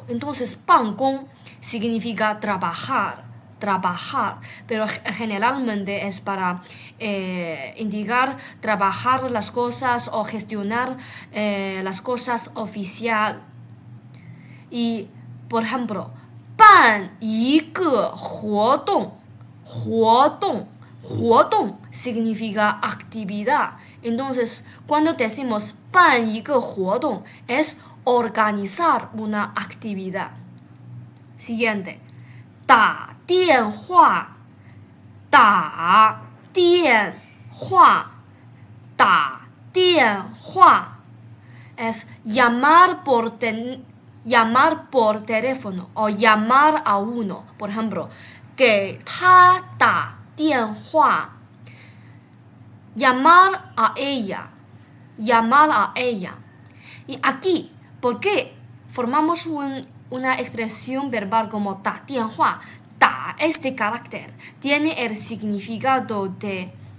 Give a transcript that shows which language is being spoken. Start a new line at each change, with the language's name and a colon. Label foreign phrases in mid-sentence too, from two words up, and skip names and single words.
Spanish: Entonces, 办公 significa trabajar, pero generalmente es para indicar trabajar las cosas o gestionar las cosas oficial. Y, por ejemplo,
Chinese: 办一个活动
Spanish: significa actividad. Entonces, cuando decimos
Chinese: 办一个活动
Spanish: es organizar una actividad. Siguiente.
Chinese: 打电话
Spanish: es llamar por teléfono o llamar a uno. Por ejemplo,
Chinese: 给他打电话
Spanish: llamar a ella. Y aquí, ¿por qué formamos una expresión verbal como
Chinese: 打电话.
Spanish: Da, este carácter, tiene el significado de